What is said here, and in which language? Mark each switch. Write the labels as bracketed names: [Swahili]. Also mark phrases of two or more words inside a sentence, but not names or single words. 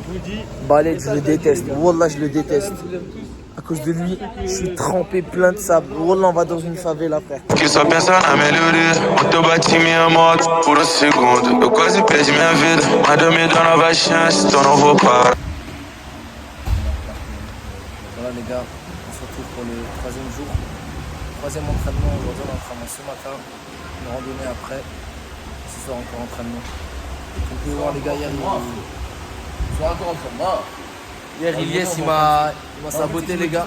[French] Baled, je le déteste. Wallah, je le déteste. À cause de lui, je suis trempé plein de sable. Wallah, on va dans une favela, frère. [Portuguese] Que só pensa na melhoria. Ontem eu bati minha moto por um segundo. Eu quase perdi minha vida, mas Deus me deu nova chance, então não vou parar. [French] Voilà les gars, on se retrouve pour le troisième jour. Troisième entraînement, aujourd'hui on a entraînement ce matin, une randonnée après. Ce soir encore entraînement. On peut voir les gars hier, hier Ilyes il m'a saboté les gars.